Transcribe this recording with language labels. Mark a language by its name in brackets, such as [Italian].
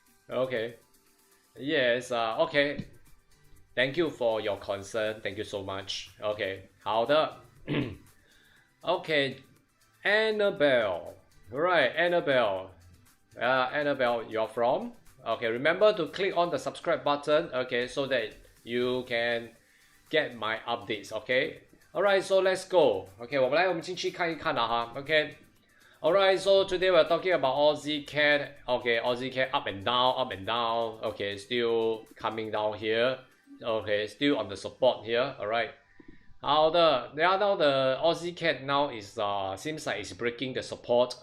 [English] Okay. Yes. Okay. Thank you for your concern. Thank you so much. Okay. [Chinese] 好的。 [English] Okay, Annabelle. Right, Annabelle. Annabelle, you're from? Okay, remember to click on the subscribe button, okay, so that you can get my updates, okay? Alright, so let's go. [Chinese] Okay, 我们进去看一看了哈 okay? [English] Alright, so today we're talking about Aussie Cat. Okay, Aussie Cat up and down. Okay, still coming down here. Okay, still on the support here. Alright. [Chinese] 好的 [English] now the Aussie Cat now is seems like it's breaking the support.